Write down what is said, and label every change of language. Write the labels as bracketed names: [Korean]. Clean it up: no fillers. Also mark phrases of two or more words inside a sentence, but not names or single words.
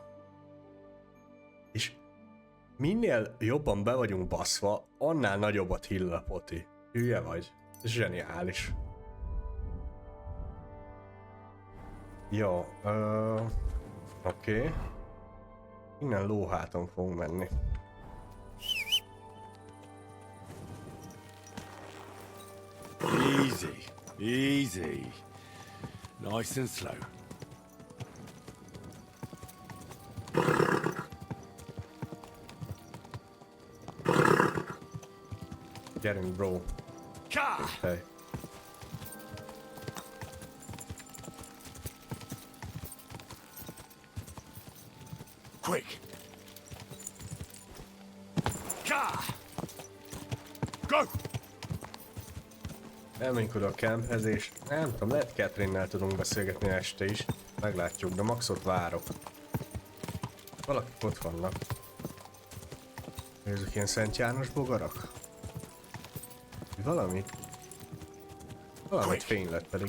[Hungarian] És minél jobban be vagyunk baszva, annál nagyobbat heal a poti. Hülye vagy? Ez zseniális. Jó, oké. Innen lóháton fogunk menni. [English] Easy, easy. Nice and slow. [Hungarian] Gyerünk, bro. [English] Okay. Quick. Go! [Hungarian] Elmenjünk oda a camphez, és nem tudom, lehet Catherine-nel tudunk beszélgetni este is. Meglátjuk, de maxot várok. Valakik ott vannak. Ezek ilyen Szent János bogarak? Valamit fény lett pedig.